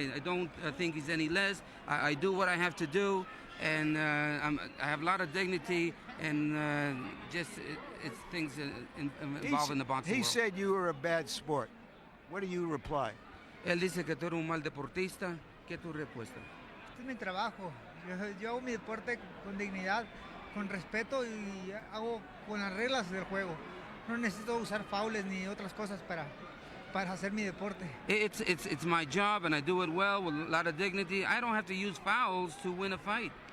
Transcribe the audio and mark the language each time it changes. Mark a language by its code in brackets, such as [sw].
[en] I don't think he's any less. I do what I have to do. And I have a lot of dignity, and it's things involved in the boxing He world. said you were a bad sport. What do you reply? [es] Él dice que tú eres un mal deportista. ¿Qué tu respuesta? Este es mi trabajo. Yo hago mi deporte con dignidad, con respeto y hago con las reglas del juego. No necesito usar faules ni otras cosas para hacer mi deporte. [en] It's my job, and I do it well with a lot of dignity. I don't have to use fouls to win a fight.